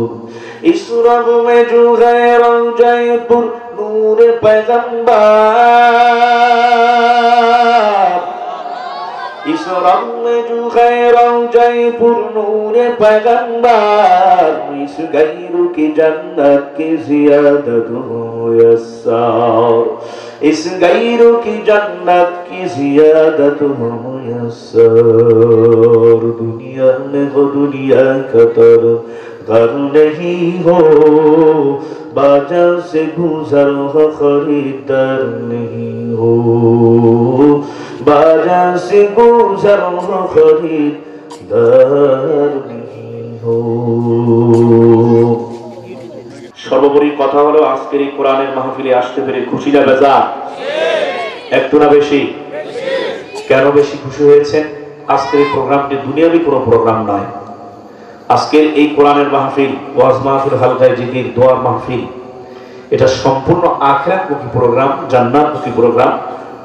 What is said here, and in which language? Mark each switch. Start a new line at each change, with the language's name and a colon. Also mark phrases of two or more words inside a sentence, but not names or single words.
Urdu: اس رب میں جو ہے روضہ پر نور پیغمبر، اس رب میں جو ہے روضہ پر نور پیغمبر، اس غیر کی جنت کی زیادت میسر، اس غیر کی جنت کی زیادت میسر۔ دنیا میں وہ دنیا کا طرف گھر نہیں ہو، بازار سے گزر ہو خریدار نہیں ہو، بازار سے گزر ہو خریدار نہیں ہو, बाजार से गुजर हो खरीदार नहीं हो।
Bangla: সর্বোপরি কথা হলো আজকের এই কোরআনের মাহফিলে আসতে পেরে খুশি না বেজার? একটু না বেশি? কেন বেশি খুশি হয়েছেন? আজকের এই প্রোগ্রামটি দুনিয়াবি কোনো প্রোগ্রাম নয়। আজকের এই কোরআনের মাহফিল, ওয়াজ মাহফিল, হালকায়ে জিকির, দোয়ার মাহফিল, এটা সম্পূর্ণ আখিরাতমুখী প্রোগ্রাম, জান্নাতমুখী প্রোগ্রাম।